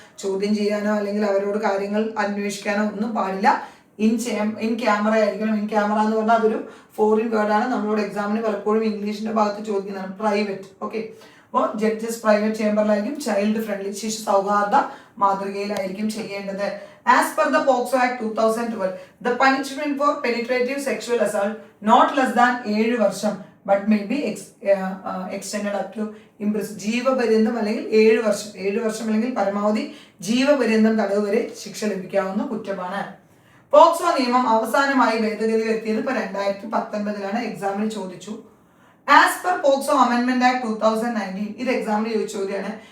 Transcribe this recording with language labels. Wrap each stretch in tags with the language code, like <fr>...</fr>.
<ml>ചോദ്യം ചെയ്യാനോ അല്ലെങ്കിൽ അവരോട് കാര്യങ്ങൾ അന്വേഷിക്കാനോ ഒന്നും പാടില്ല. ഇൻ ക്യാമറ ആയിരിക്കണം. ഇൻ ക്യാമറ എന്ന് പറഞ്ഞാൽ അതൊരു ഫോറിൻ വേർഡാണ്. നമ്മളോട് എക്സാമിന് പലപ്പോഴും ഇംഗ്ലീഷിന്റെ ഭാഗത്ത് ചോദിക്കുന്നതാണ് പ്രൈവറ്റ്. ഓക്കെ, അപ്പോൾ ജഡ്ജസ് പ്രൈവറ്റ് ചേംബറിലായിരിക്കും. ചൈൽഡ് ഫ്രണ്ട്ലി ശിശു സൗഹാർദ്ദ മാതൃകയിലായിരിക്കും ചെയ്യേണ്ടത്.</ml> <en>As per the POCSO Act 2012, the punishment for penetrative sexual assault not less than</en> <ml>7 വർഷം</ml> <en>but may be extended up to imprisonment.</en> <ml>ജീവപര്യന്തം അല്ലെങ്കിൽ 7 വർഷം, 7 വർഷം അല്ലെങ്കിൽ പരമാവധി ജീവപര്യന്തം തടവ് വരെ ശിക്ഷ ലഭിക്കാവുന്ന കുറ്റമാണ്. പോക്സോ നിയമം അവസാനമായി ഭേദഗതി വരുത്തിയത് ഇപ്പോൾ 2019 എക്സാമിന് ചോദിച്ചു.</ml> <en>as per POCSO അമെൻമെന്റ് act 2019,</en> <ml>ഇത് എക്സാമിന് ചോദിച്ച ചോദ്യമാണ്.</ml>